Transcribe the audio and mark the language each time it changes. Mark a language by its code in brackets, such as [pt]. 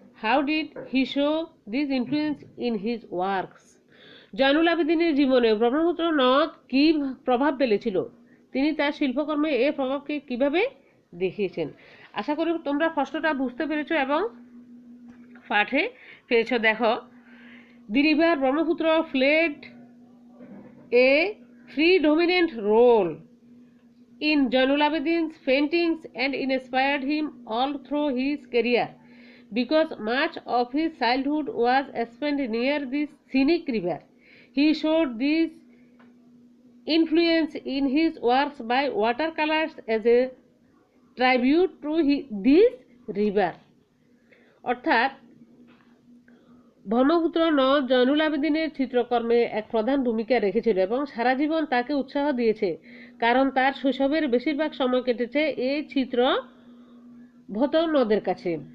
[en] How did he show this influence in his works? [bn] Zainul আবেদিনের জীবনে ব্রহ্মপুত্র নদ কি প্রভাব ফেলেছিল, তিনি তার শিল্পকর্মে এই প্রভাবকে কিভাবে দেখিয়েছেন? আশা করি তোমরা প্রশ্নটা বুঝতে পেরেছো এবং পাঠে পেয়েছো। দেখো, [en] The river Brahmaputra played a predominant role in Jainul Abidin's paintings and inspired him all through his career because much of his childhood was spent near this scenic river. He showed this influence in his works by watercolors as a tribute to this river. [bn] অর্থাৎ ব্রহ্মপুত্র নদ জয়নুল আবেদিনের চিত্রকর্মে এক প্রধান ভূমিকা রেখেছিল এবং সারা জীবন তাকে উৎসাহ দিয়েছে, কারণ তার শৈশবের বেশিরভাগ সময় কেটেছে এই চিত্রভূত নদের কাছে।